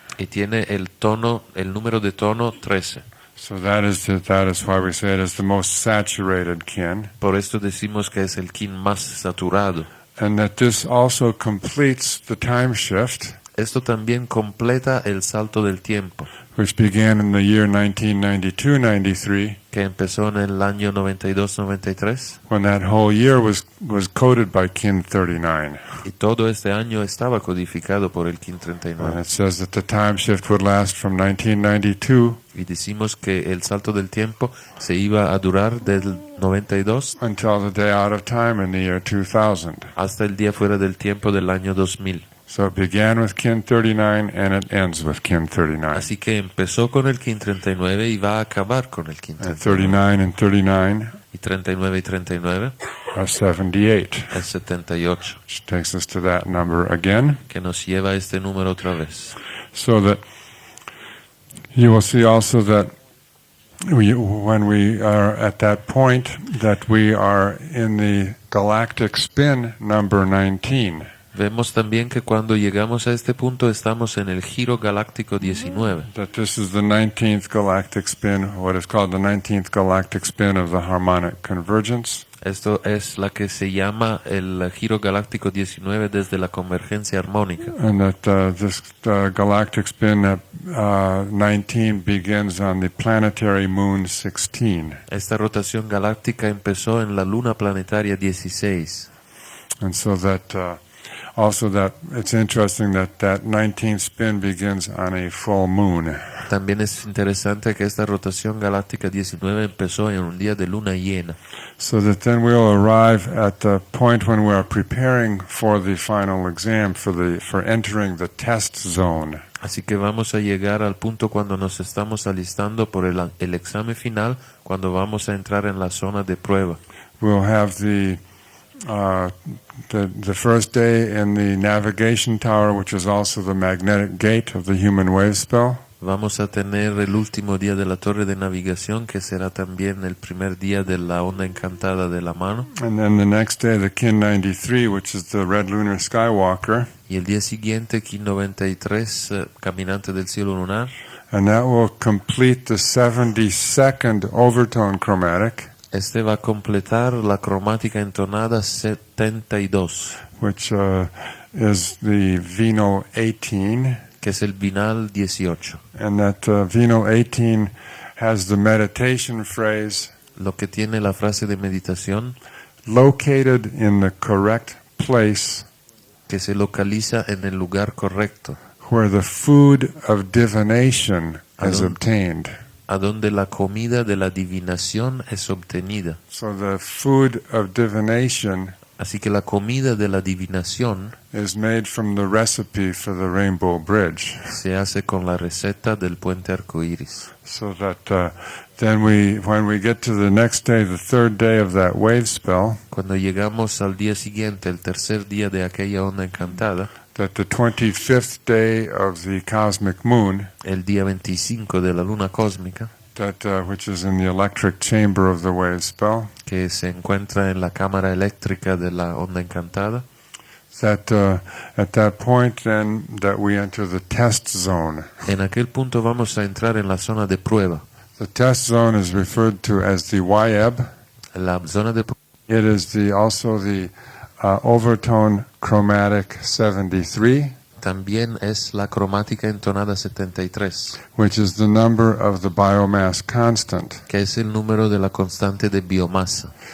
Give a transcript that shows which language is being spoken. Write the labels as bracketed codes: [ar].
[es] y tiene el número de tono 13. [en] So that is why we say it is the most saturated kin, [es] Por esto decimos que es el Kin más saturado. [en] and that this also completes the time shift, [es] Esto también completa el salto del tiempo, [en] which began in the year 1992-93, [es] que empezó en el año 92-93, [en] when that whole year was coded by kin 39. [es] y todo este año estaba codificado por el Kin [en] And [es] 39. [en] it says that the time shift would last from 1992 [es] Y decimos que el salto del tiempo se iba a durar del 92 [en] until the day out of time in the year 2000. [es] hasta el día fuera del tiempo del año 2000. [en] So it began with kin 39 and it ends with kin 39. [es] Así que empezó con el Kin 39 y va a acabar con el Kin [en] And [es] 39. [en] 39 [es] Y 39 y 39 [en] are 78, [es] es 78, [en] which takes us to that number again. [es] que nos lleva a este número otra vez. [en] So that you will see also that when we are at that point, that we are in the galactic spin number 19. [es] Vemos también que cuando llegamos a este punto estamos en el giro galáctico 19. [en] That this is the 19th galactic spin, what is called the 19th galactic spin of the harmonic convergence. [es] Esto es la que se llama el giro galáctico 19 desde la convergencia armónica. [en] And that this galactic spin 19 begins on the planetary moon 16. [es] Esta rotación galáctica empezó en la luna planetaria 16. [en] And so that also that it's interesting that 19th spin begins on a full moon. [es] También es interesante que esta rotación galáctica 19 empezó en un día de luna llena. [en] So that then we'll arrive at the point when we are preparing for the final exam, for entering the test zone. [es] Así que vamos a llegar al punto cuando nos estamos alistando por el examen final, cuando vamos a entrar en la zona de prueba. [en] We'll have the first day in the navigation tower, which is also the magnetic gate of the human wave spell. [es] Vamos a tener el último día de la torre de navegación, que será también el primer día de la onda encantada de la mano. [en] And then the next day, the kin 93, which is the red lunar skywalker. [es] Y el día siguiente, Kin 93, caminante del cielo lunar. [en] And that will complete the 72nd overtone chromatic, [es] Este va a completar la cromática entonada 72, [en] which is the venal 18. [es] que es el binal 18. [en] And that venal 18 has the meditation phrase, [es] Lo que tiene la frase de meditación, [en] located in the correct place [es] que se localiza en el lugar correcto, [en] where the food of divination is [es] Adon- [en] obtained. [es] a donde la comida de la adivinación es obtenida. [en] So the food of divination [es] Así que la comida de la adivinación [en] is made from the recipe for the Rainbow Bridge. [es] se hace con la receta del puente arcoíris. [en] So that then when we get to the next day, the third day of that wave spell, [es] Cuando llegamos al día siguiente, el tercer día de aquella onda encantada, [en] that the 25th day of the cosmic moon, [es] el día 25 de la luna cósmica, [en] that which is in the electric chamber of the wave spell, [es] que se encuentra en la cámara eléctrica de la onda encantada, [en] that at that point then that we enter the test zone. [es] en aquel punto vamos a entrar en la zona de prueba. [en] The test zone is referred to as the YEB. [es] La zona de prueba [en] It is also the overtone chromatic 73, [es] también es la cromática entonada 73, [en] which is the number of the biomass constant. [es] que es el número de la constante de biomasa.